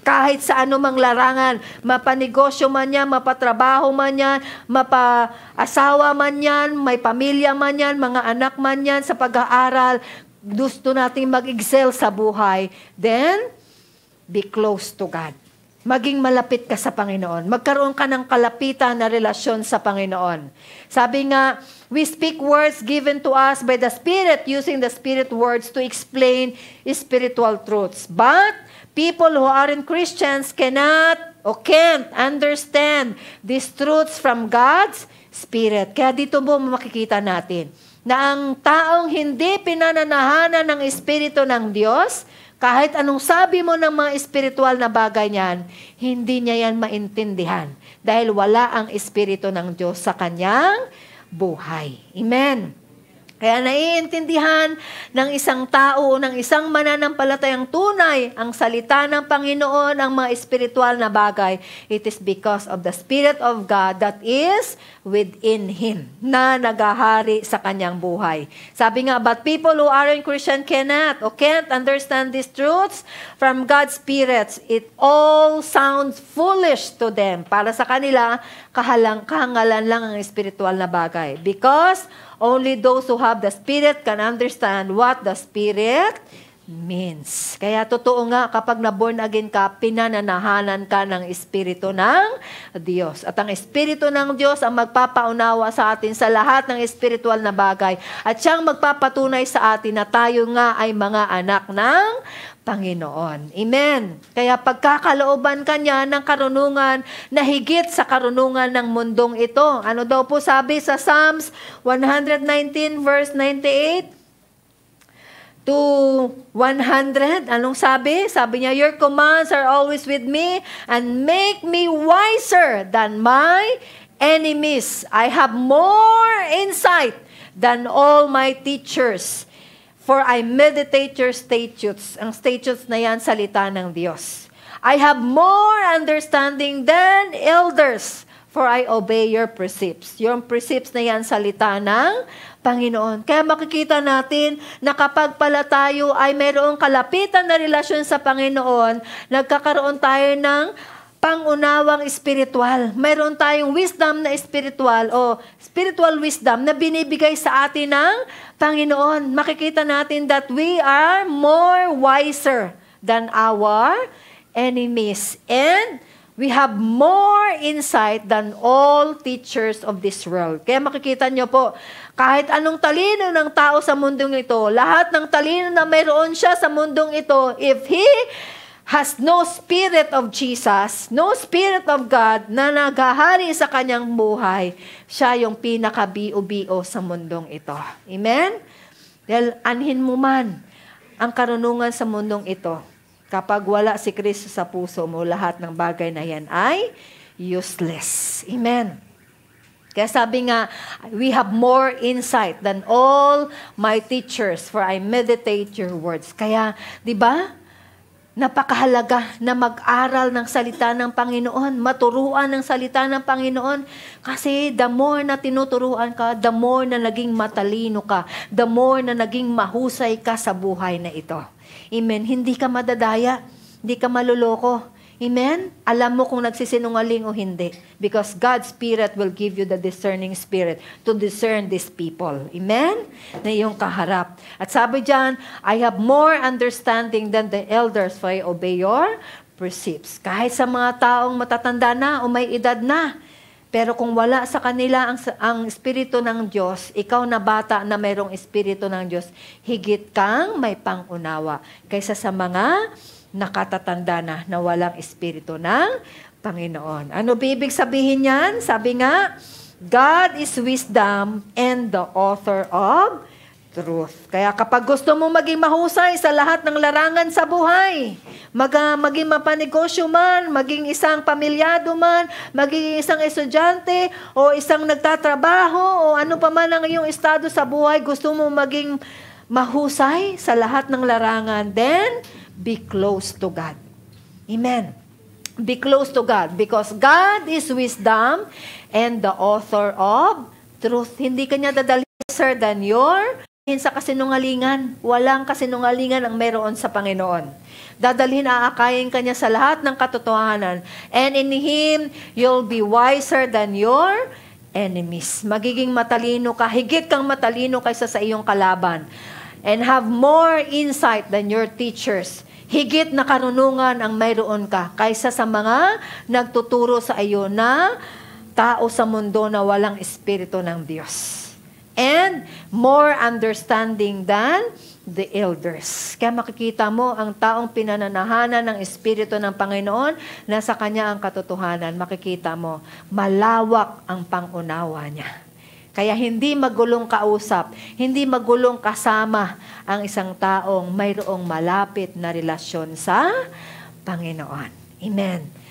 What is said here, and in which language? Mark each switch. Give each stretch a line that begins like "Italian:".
Filipino: Kahit sa anumang larangan, mapanegosyo man yan, mapatrabaho man yan, mapaasawa man yan, may pamilya man yan, mga anak man yan, sa pag-aaral, gusto nating mag-excel sa buhay,
English: then, be close to God.
Filipino: Maging malapit ka sa Panginoon. Magkaroon ka ng kalapitan na relasyon sa Panginoon. Sabi nga,
English: we speak words given to us by the Spirit, using the Spirit words to explain spiritual truths. But people who aren't Christians cannot or can't understand these truths from God's Spirit.
Filipino: Kaya dito mo makikita natin na ang taong hindi pinananahanan ng Espiritu ng Diyos, kahit anong sabi mo ng mga espiritual na bagay niyan, hindi niya yan maintindihan. Dahil wala ang Espiritu ng Diyos sa kanyang buhay. Amen. Kaya naiintindihan ng isang tao o ng isang mananampalatayang tunay ang salita ng Panginoon, ang mga espiritual na bagay.
English: It is because of the Spirit of God that is within Him,
Filipino: na nagahari sa kanyang buhay. Sabi nga,
English: but people who aren't Christian cannot or can't understand these truths from God's Spirit. It all sounds foolish to them.
Filipino: Para sa kanila, kahangalan lang ang espiritual na bagay.
English: Because only those who have the Spirit can understand what the Spirit means.
Filipino: Kaya totoo nga, kapag na-born again ka, pinananahanan ka ng Espiritu ng Diyos. At ang Espiritu ng Diyos ang magpapaunawa sa atin sa lahat ng espiritual na bagay. At siyang magpapatunay sa atin na tayo nga ay mga anak ng Panginoon. Amen. Kaya pagkakalooban ka niya ng karunungan na higit sa karunungan ng mundong ito. Ano daw po sabi sa Psalms 119 verse 98?
English: To 100,
Filipino: anong sabi? Sabi niya,
English: your commands are always with me and make me wiser than my enemies. I have more insight than all my teachers. For I meditate your statutes.
Filipino: Ang statutes na yan, salita ng Diyos.
English: I have more understanding than elders, for I obey your precepts.
Filipino: Yung precepts na yan, salita ng Panginoon. Kaya makikita natin na kapag pala tayo ay mayroong kalapitan na relasyon sa Panginoon, nagkakaroon tayo ng pangunawang espiritual. Mayroon tayong wisdom na espiritual o
English: spiritual wisdom
Filipino: na binibigay sa atin ng Panginoon. Makikita natin
English: that we are more wiser than our enemies. And we have more insight than all teachers of this world.
Filipino: Kaya makikita nyo po, kahit anong talino ng tao sa mundong ito, lahat ng talino na mayroon siya sa mundong ito,
English: if he has no Spirit of Jesus, no Spirit of God
Filipino: na naghahari sa kanyang buhay, siya yung pinaka-bio-bio sa mundong ito. Amen? Dahil anhin mo man ang karunungan sa mundong ito, kapag wala si Kristo sa puso mo, lahat ng bagay na yan ay useless. Amen. Kaya sabi nga,
English: we have more insight than all my teachers, for I meditate your words.
Filipino: Kaya, di ba, napakahalaga na mag-aral ng salita ng Panginoon, maturuan ng salita ng Panginoon. Kasi the more na tinuturuan ka, the more na naging matalino ka, the more na naging mahusay ka sa buhay na ito. Amen. Hindi ka madadaya. Hindi ka maluloko. Amen? Alam mo kung nagsisinungaling o hindi.
English: Because God's Spirit will give you the discerning spirit to discern these people. Amen?
Filipino: Na iyong kaharap. At sabi diyan,
English: I have more understanding than the elders, for I obey your precepts.
Filipino: Kahit sa mga taong matatanda na o may edad na, pero kung wala sa kanila ang Espiritu ng Diyos, ikaw na bata na mayroong Espiritu ng Diyos, higit kang may pangunawa kaysa sa mga nakatatanda na walang Espiritu ng Panginoon. Ano ibig sabihin yan? Sabi nga,
English: God is wisdom and the author of truth.
Filipino: Kaya kapag gusto mo maging mahusay sa lahat ng larangan sa buhay, maging mapanegosyo man, maging isang pamilyado man, maging isang estudyante, o isang nagtatrabaho, o ano pa man ang iyong estado sa buhay, gusto mo maging mahusay sa lahat ng larangan,
English: then be close to God.
Filipino: Amen.
English: Be close to God because God is wisdom and the author of truth.
Filipino: Hindi kanya dadalhin
English: lesser than your
Filipino: sa kasinungalingan. Walang kasinungalingan ang meron sa Panginoon. Dadalhin, aakayin kanya sa lahat ng katotohanan.
English: And in Him, you'll be wiser than your enemies.
Filipino: Magiging matalino ka, higit kang matalino kaysa sa iyong kalaban.
English: And have more insight than your teachers.
Filipino: Higit na karunungan ang mayroon ka kaysa sa mga nagtuturo sa iyo na tao sa mundo na walang espiritu ng Diyos.
English: And more understanding than the elders.
Filipino: Kaya makikita mo ang taong pinananahanan ng Espiritu ng Panginoon, nasa kanya ang katotohanan, makikita mo, malawak ang pangunawa niya. Kaya hindi magulong kausap, hindi magulong kasama ang isang taong mayroong malapit na relasyon sa Panginoon. Amen.